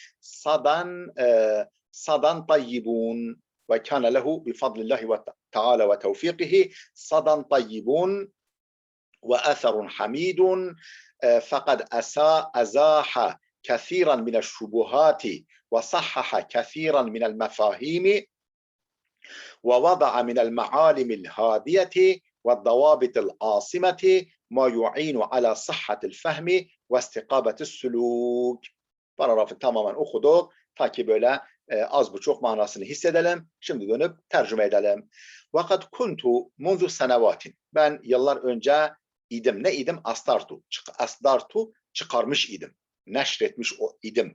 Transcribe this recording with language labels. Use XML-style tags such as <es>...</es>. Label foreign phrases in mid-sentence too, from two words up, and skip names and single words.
<ar>صدى طيبون وكان له بفضل الله تعالى وتوفيقه صدى طيبون وأثر حميد فقد أزاح كثيرا من الشبهات وصحح كثيرا من المفاهيم ووضع من المعالم الهادية والضوابط العاصمة ما يعين على صحة الفهم واستقامة السلوك.</ar> <tr>Paragrafı tamamen okuduk. Ta ki böyle az buçuk manasını hissedelim. Şimdi dönüp tercüme edelim.</tr> <ar>وقد كنت منذ سنوات.</ar> <tr>Ben yıllar önce idim. Ne idim? Astartu. Astartu çıkarmış idim. Neşretmiş idim.</tr>